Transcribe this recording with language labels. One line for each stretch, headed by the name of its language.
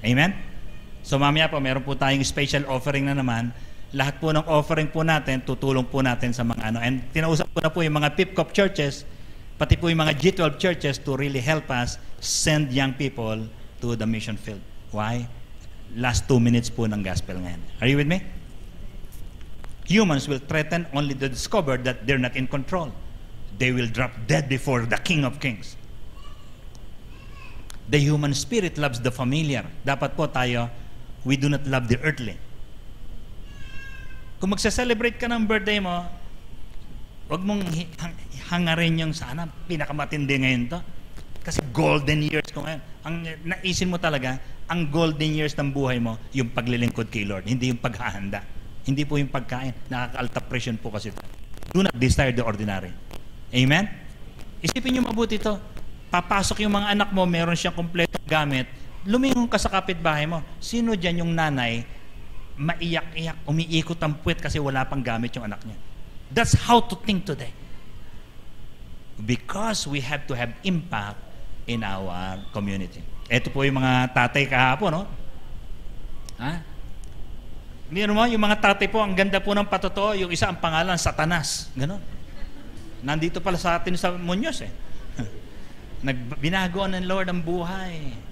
Filipino: Amen? So mamaya po meron po tayong special offering na naman. Lahat po ng offering po natin, tutulong po natin sa mga And tinausap ko na po yung mga PIPCOP churches, pati po yung mga G12 churches
English: to really help us send young people to the mission field. Why?
Filipino: Last 2 minutes po ng gospel ngayon.
English: Are you with me? Humans will threaten only to discover that they're not in control. They will drop dead before the King of Kings. The human spirit loves the familiar.
Filipino: Dapat po tayo,
English: we do not love the earthly.
Filipino: Kung magsa-celebrate ka ng birthday mo, huwag mong hangarin yung sana pinakamatindi ngayon to. Kasi golden years ko ngayon. Ang naisin mo talaga, ang golden years ng buhay mo, yung paglilingkod kay Lord, hindi yung paghahanda. Hindi po yung pagkain. Nakaka-alta presyon po kasi ito.
English: Do not desire the ordinary.
Filipino: Amen? Isipin nyo mabuti ito. Papasok yung mga anak mo, meron siyang kompletong gamit, lumingon ka sa kapitbahay mo. Sino dyan yung nanay, maiyak-iyak, umiikot ang puwet kasi wala pang gamit yung anak niya?
English: That's how to think today. Because we have to have impact in our community.
Filipino: Ito po yung mga tatay kahapon, no? Meron mo, yung mga tatay po, ang ganda po ng patotoo, yung isa ang pangalan, Satanas. Ganon. Nandito pala sa atin sa Muñoz Binagoan ng Lord ang buhay.